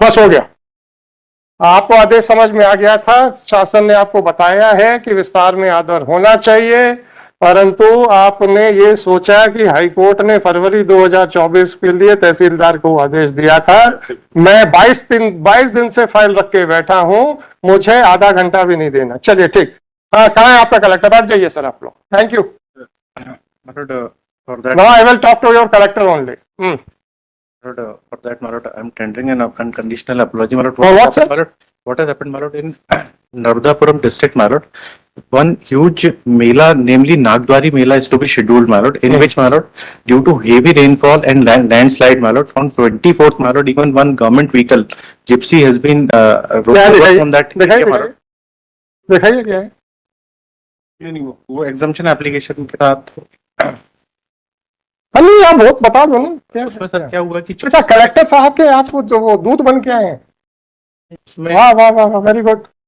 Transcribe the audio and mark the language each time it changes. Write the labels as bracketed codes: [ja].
[hi] बस हो गया, आपको आदेश समझ में आ गया था, शासन ने आपको बताया है कि विस्तार में आदर होना चाहिए, परंतु आपने ये सोचा कि हाईकोर्ट ने फरवरी 2024 के लिए तहसीलदार को आदेश दिया था, मैं 22 दिन से फाइल रख के बैठा हूं, मुझे आधा घंटा भी नहीं देना। चलिए ठीक, हाँ कहाँ है आपका कलेक्टर? बैठ जाइए सर आप लोग, thank you. [en] Malord, for that, now I will talk to your collector only. Malord, for that, Malord, I'm tendering an unconditional apology, Malord. For what, sir? Malord, what has happened, Malord, in Naradapuram district, Malord? One huge Mela, namely Nagdwari Mela, is to be scheduled, Malord, in which, Malord, due to heavy rainfall and landslide, Malord, on 24th, Malord, even one government vehicle, Gypsy, has been rolled from that area, Malord. [hi] दिखाइए क्या है? वो exemption application के साथ हाँ नहीं, आप बहुत बता दो ना क्या? उसमें सर क्या हुआ कि अच्छा, कलेक्टर साहब के आप जो वो दूत बन के आए हैं, उसमें वाह वाह वाह, वेरी गुड।